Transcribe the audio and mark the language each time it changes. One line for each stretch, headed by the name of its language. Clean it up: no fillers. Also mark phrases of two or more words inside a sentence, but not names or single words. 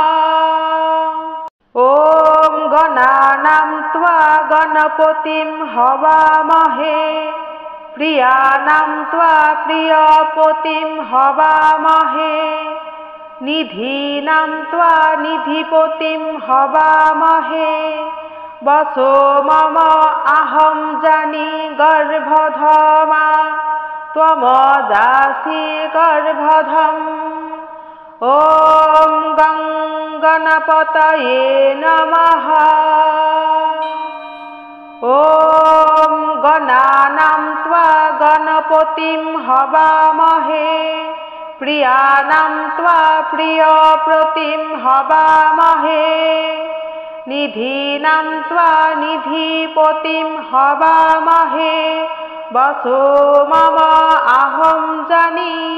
Sanskrit: ওম গণানাং ত্বা গণপতিং হবামহে প্রিয়ানাং ত্বা প্রিয়পতিং হবামহে নিধীনাং ত্বা নিধিপতিং হবামহে বসো মম আহং জানি গর্ভধমা ত্বমজাসি গর্ভধম। ওম গং গণপতয়ে নমঃ। ওম গণানাং ত্বা গণপতিং गणपतिं हवामहे प्रियाणां त्वा प्रियप्रतिं हवामहे निधीनां त्वा निधिपतिं हवामहे वसो मम अहं जानी